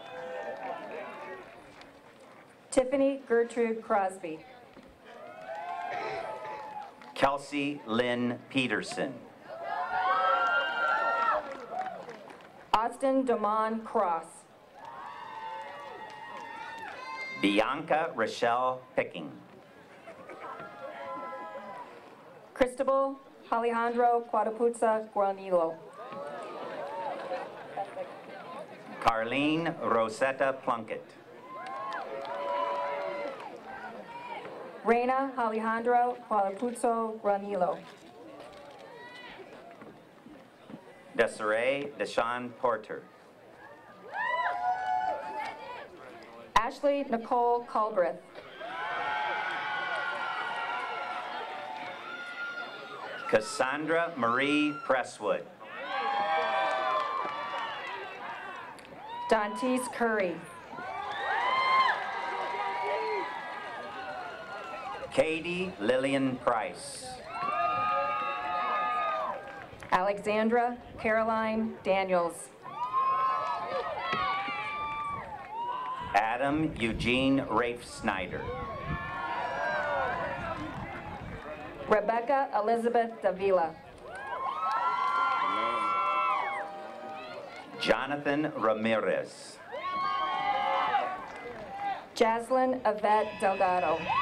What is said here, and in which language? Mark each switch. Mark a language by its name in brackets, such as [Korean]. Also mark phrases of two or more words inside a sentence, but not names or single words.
[English] Tiffany Gertrude Crosby. Kelsey Lynn Peterson. Austin Damon Cross. Bianca Rochelle Picking. Cristobal Alejandro Quadapuzza Guanilo. Carlene Rosetta Plunkett. Reina Alejandro Quadapuzzo Granilo. Desiree Deshawn Porter. Ashley Nicole Culbreth. Cassandra Marie Presswood. Dantes Curry. Katie Lillian Price. Alexandra Caroline Daniels. Adam Eugene Rafe Snyder. Rebecca Elizabeth Davila. Jonathan Ramirez. Jaslyn Yvette Delgado.